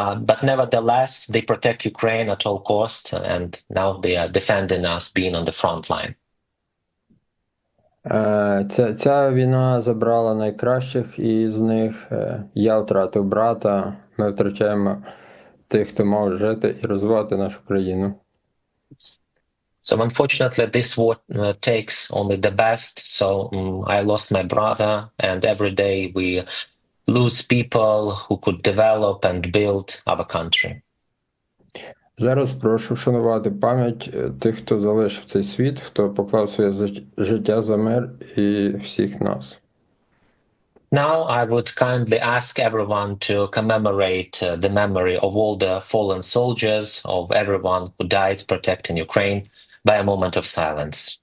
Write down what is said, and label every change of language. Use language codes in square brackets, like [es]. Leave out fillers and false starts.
[en] But nevertheless, they protect Ukraine at all costs, and now they are defending us, being on the front line. [uk] Ця війна забрала найкращих із них. Я втратив брата, ми втрачаємо тих, хто мав жити і розвивати нашу країну. [en] So unfortunately, this war takes only the best. So I lost my brother, and every day we lose people who could develop and build our country. [uk] Зараз прошу вшанувати пам'ять тих, хто залишив цей світ, хто поклав своє життя за мир і всіх нас. [en] Now I would kindly ask everyone to commemorate the memory of all the fallen soldiers, of everyone who died protecting Ukraine, by a moment of silence.